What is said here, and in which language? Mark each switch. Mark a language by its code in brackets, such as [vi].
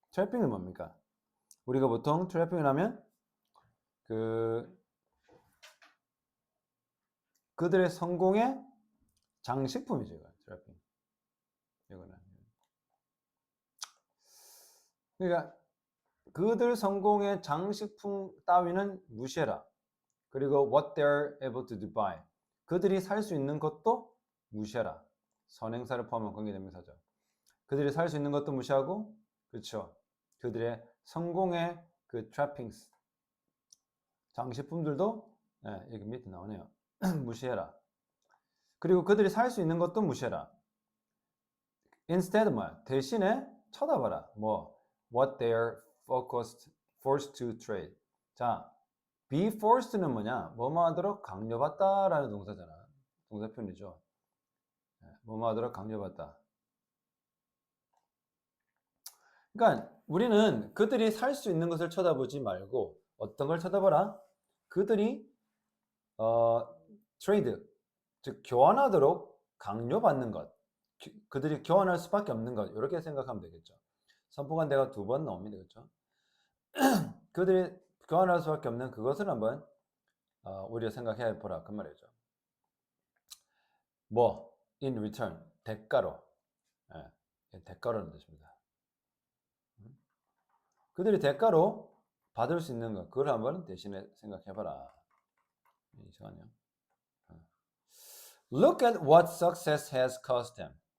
[ko] trapping은 뭡니까? 우리가 보통 트래핑을 하면 그들의 성공의 장식품이죠. 이거, 트래핑. 이거는. 그러니까 그들 성공의 장식품 따위는 무시해라. 그리고 [en] what they're able to buy. [ko] 그들이 살 수 있는 것도 무시해라. 선행사를 포함한 관계대명사죠. 그들이 살 수 있는 것도 무시하고, 그렇죠. 그들의 성공의 그 trappings, 장식품들도 여기 밑에 나오네요. 무시해라. 그리고 그들이 살 수 있는 것도 무시해라. Instead 뭐야? 대신에 쳐다봐라. 뭐 [en] what they are forced to trade. [ko] 자, be forced는 뭐냐? 뭐뭐 하도록 강요받다라는 동사잖아. 동사 표현이죠. 뭐뭐 하도록 강요받다. 그러니까 우리는 그들이 살 수 있는 것을 쳐다보지 말고 어떤 걸 쳐다봐라? 그들이 트레이드, 즉 교환하도록 강요받는 것, 그들이 교환할 수밖에 없는 것, 이렇게 생각하면 되겠죠. 선포관대가 2번 나옵니다. 그렇죠? 그들이 교환할 수밖에 없는 그것을 한번 우리가 생각해 보라 그 말이죠. 뭐 [en] in return, [ko] 대가로, 대가로는 뜻입니다. 그들이 대가로 받을 수 있는 것, 그걸 한번 대신에 생각해 봐라. 잠깐만요. [en] Look at what success has cost them.